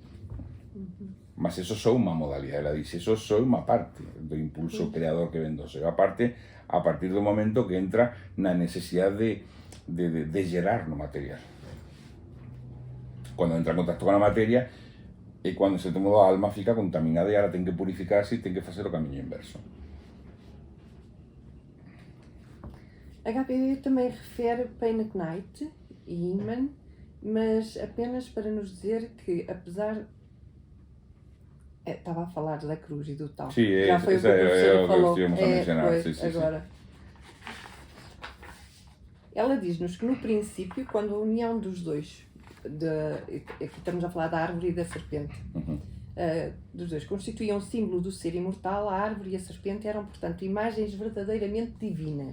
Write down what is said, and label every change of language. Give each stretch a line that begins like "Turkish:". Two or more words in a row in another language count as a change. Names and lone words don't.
Galician: Mas eso só unha modalidade, ela dice, eso só unha parte do impulso creador que ven do ser. A partir do momento que entra na necesidade de gerar no material.
Spanish: Cuando entra en contacto
Galician: con a materia é cando, en certo modo, a alma fica contaminada e ahora ten que purificarse e ten que facer o camiño inverso.
Portuguese: HPB também refere Peineknight e Inman, mas apenas para nos dizer que, apesar... estava a falar da cruz e do tal.
Galician: Sí,
Portuguese: já foi o que a professora falou. Que estivemos a mencionar. Pois,
Galician: sí, agora.
Portuguese: Ela diz-nos que no princípio, quando a união dos dois, aqui estamos a falar da árvore e da serpente, dos dois constituíam um símbolo do ser imortal, a árvore e a serpente eram, portanto, imagens verdadeiramente divinas.